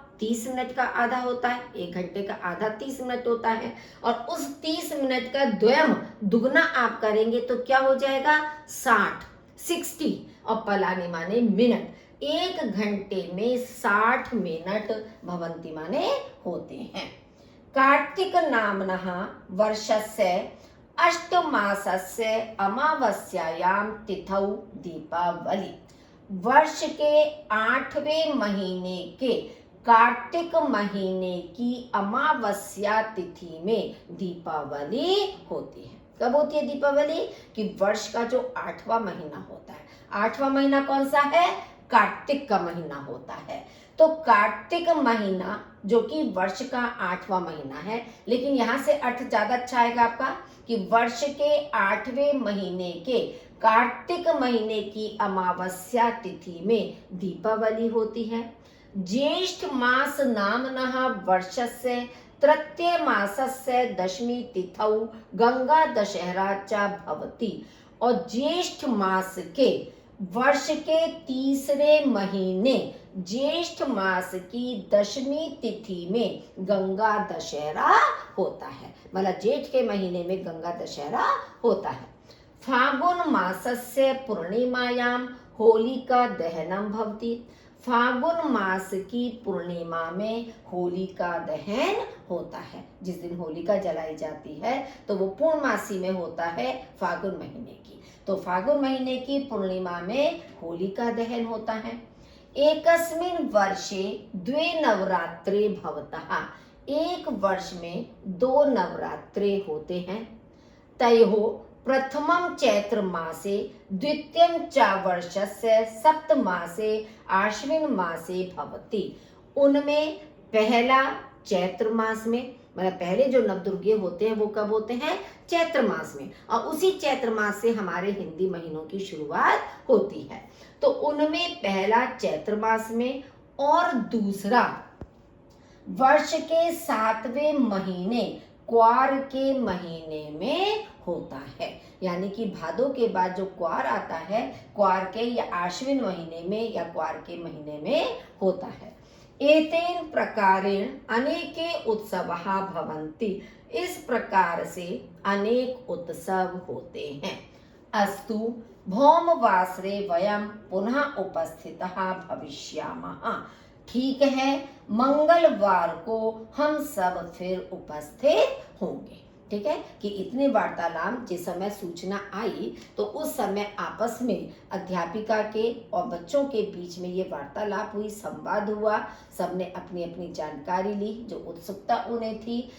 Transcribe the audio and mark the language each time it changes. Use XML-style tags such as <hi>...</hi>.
<hi>30 minute का आधा होता है, 1 घंटे का आधा 30 मिनट होता है, और उस 30 मिनट का द्वयम दुगना आप करेंगे तो क्या हो जाएगा 60, और पलानी माने मिनट। 1 घंटे में 60 मिनट भवन्ति माने होते हैं।</hi> <sa>कार्तिक नाम्नः वर्षस्य अष्टमासस्य अमावस्यायां तिथौ दीपावली।</sa> <hi>वर्ष के 8वें महीने के कार्तिक महीने की अमावस्या तिथि में दीपावली होती है। कब होती है दीपावली? कि वर्ष का जो 8वां महीना होता है। 8वां महीना कौन सा है? कार्तिक का महीना होता है। तो कार्तिक महीना जो कि वर्ष का 8वां महीना है, लेकिन यहाँ से अर्थ ज्यादा अच्छा आएगा आपका कि वर्ष के 8वें महीने के कार्तिक महीने की अमावस्या तिथि में दीपावली होती है।</hi> <sa>ज्येष्ठ मास नाम्नः वर्षस्य तृतीय मासस्य दशमी तिथौ गंगा दशहरा च भवति।</sa> <hi>और ज्येष्ठ मास के वर्ष के तीसरे महीने ज्येष्ठ मास की दशमी तिथि में गंगा दशहरा होता है, मतलब जेठ के महीने में गंगा दशहरा होता है।</hi> <sa>फागुन मासस्य पूर्णिमायां होलिका दहनम भवति।</sa> <hi>फागुन मास की पूर्णिमा में होलिका दहन होता है। जिस दिन होलिका जलाई जाती है तो वो पूर्णमासी में होता है फागुन महीने की। तो फागुन महीने की पूर्णिमा में होलिका दहन होता है।</hi> <sa>एकस्मिन् वर्षे द्वे नवरात्रे भवतः।</sa> <hi>एक वर्ष में 2 नवरात्रे होते हैं।</hi> <sa>तयोः प्रथमं चैत्र मासे द्वितीयं च वर्षस्य सप्तमासे आश्विन मासे भवति।</sa> <hi>उनमें पहला चैत्र मास में, मतलब पहले जो नवदुर्गे होते हैं वो कब होते हैं? चैत्र मास में, और उसी चैत्र मास से हमारे हिंदी महीनों की शुरुआत होती है। तो उनमें पहला चैत्र मास में और दूसरा वर्ष के 7वें महीने क्वार के महीने में होता है। यानी कि भादो के बाद जो क्वार आता है, क्वार के या आश्विन महीने में या क्वार के महीने में होता है।</hi> <sa>एतेन प्रकारेण अनेके उत्सवः भवन्ति।</sa> <hi>इस प्रकार से अनेक उत्सव होते हैं।</hi> <sa>अस्तु भौमवासरे वयं पुनः उपस्थितः भविष्यामः।</sa> <hi>ठीक है, मंगलवार को हम सब फिर उपस्थित होंगे। ठीक है, कि इतने वार्तालाप जिस समय सूचना आई तो उस समय आपस में अध्यापिका के और बच्चों के बीच में ये वार्तालाप हुई, संवाद हुआ, सबने अपनी अपनी जानकारी ली जो उत्सुकता उन्हें थी।</hi>